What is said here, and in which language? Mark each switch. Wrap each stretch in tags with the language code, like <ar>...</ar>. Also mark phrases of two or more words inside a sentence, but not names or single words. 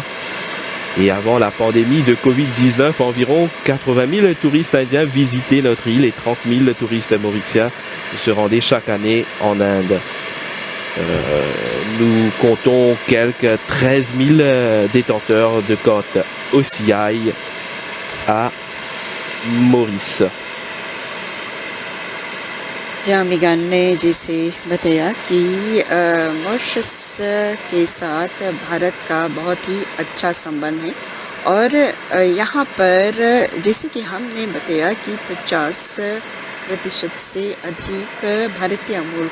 <fr>Et avant la pandémie de Covid-19, environ 80 000 touristes indiens visitaient notre île et 30 000 touristes mauriciens se rendaient chaque année en Inde. Nous comptons quelques 13 000 détenteurs de cote OCI à Maurice.</fr> <hi>जामिगान ने जैसे बताया कि मॉरिशस के साथ भारत का बहुत ही अच्छा संबंध है और यहाँ पर जैसे कि हमने बताया कि 50% से अधिक भारतीय मूल</hi>